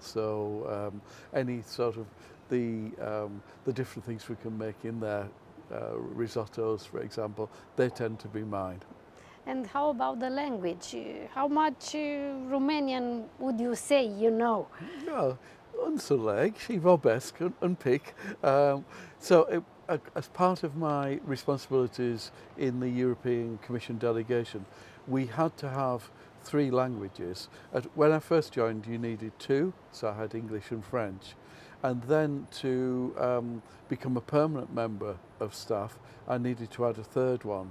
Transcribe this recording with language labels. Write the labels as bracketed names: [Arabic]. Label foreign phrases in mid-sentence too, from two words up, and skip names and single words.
[English] So any sort of the different things we can make in there, risottos, for example, they tend to be mine. And how about the language? How much Romanian would you say you know? Yeah. [Romanian] Înțeleg și vorbesc un pic. [English] As part of my responsibilities in the European Commission delegation, we had to have 3 languages. When I first joined, you needed 2, so I had English and French. And then to become a permanent member of staff, I needed to add a 3rd one.